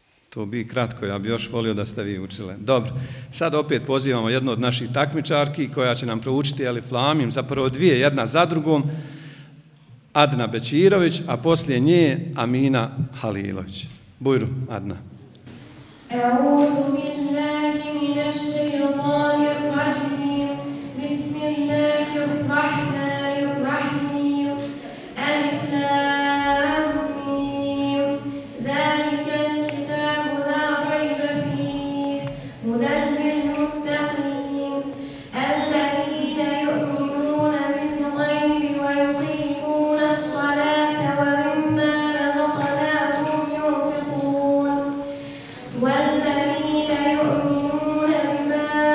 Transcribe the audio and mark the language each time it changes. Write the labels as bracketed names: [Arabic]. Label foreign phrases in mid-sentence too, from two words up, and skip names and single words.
[Bosnian] To bi kratko, ja bi još volio da ste vi učile. Dobro, sad opet pozivamo jednu od naših takmičarki koja će nam proučiti Elif Lam, zapravo dvije, jedna za drugom, Adna Bećirović, a poslije nje Amina Halilović. Bujru, Adna. [Arabic] أعوذ بالله من الشيطان الرجيم بسم الله الرحمن الرحيم ألف لام ميم ذلك الكتاب لا ريب فيه هدى للمتقين الذين يؤمنون بالغيب ويقيمون الصلاة ومما رزقناهم ينفقون والذين يؤمنون بما